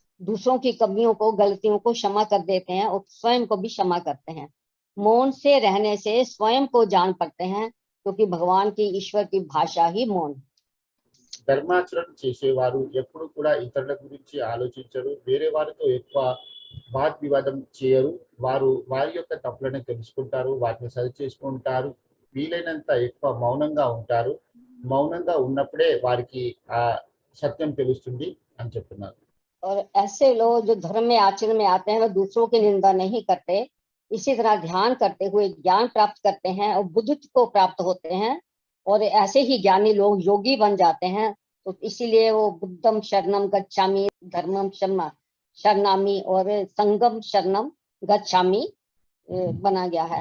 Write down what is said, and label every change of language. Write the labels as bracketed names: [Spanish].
[Hindi] दूसरों की कमियों को, गलतियों को क्षमा कर देते हैं और स्वयं को भी क्षमा करते हैं। मौन से रहने से स्वयं को जान पाते हैं, क्योंकि भगवान की, ईश्वर की भाषा ही मौन। [Telugu] ధర్మాచరణ చేసేవారు ఎప్పుడు కూడా ఇతరుల గురించి ఆలోచించరు, వేరే వారితో ఎక్కువ వాద్ వివాదం చేయరు. వారు వారి యొక్క తప్పులను తెలుసుకుంటారు, వాటిని సరి చేసుకుంటారు. వీలైనంత ఎక్కువ మౌనంగా ఉంటారు. మౌనంగా ఉన్నప్పుడే వారికి ఆ సత్యం తెలుస్తుంది అని చెప్తున్నారు. [Hindi] और ऐसे लोग जो धर्म में आचरण में आते हैं वो दूसरों की निंदा नहीं करते, इसी तरह ध्यान करते हुए ज्ञान प्राप्त करते हैं और बुद्धत्व को प्राप्त होते हैं। और ऐसे ही ज्ञानी लोग योगी बन जाते हैं। तो इसीलिए वो बुद्धम शरणम गच्छामि, धर्मम शरणामि और संगम शरणम गच्छामि बना गया है।